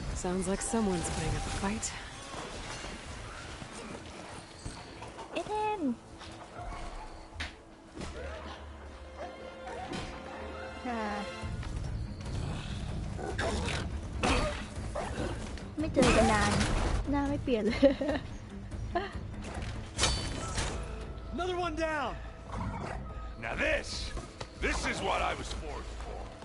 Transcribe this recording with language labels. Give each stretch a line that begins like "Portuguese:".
English: Sounds like someone's putting up a fight.
Thai: เอเดนไม่เจอกันนานหน้าไม่เปลี่ยนเลย
English: Another one down. Now this is what I was forged for.